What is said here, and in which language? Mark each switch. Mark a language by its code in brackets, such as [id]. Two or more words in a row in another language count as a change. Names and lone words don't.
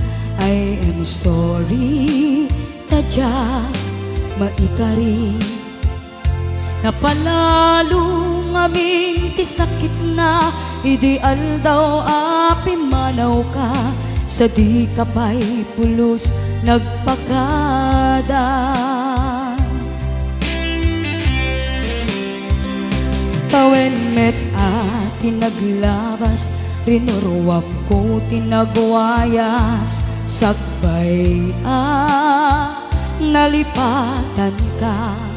[en] I am sorry [ilo] tadya maikari, napalalo ngamin ti sakit na, ideal daw api manaw ka, sa di kapay pulos nagpakada. Tawen met tinaglabas, rinuruwap ko tinagwayas, sakbay nalipatan ka.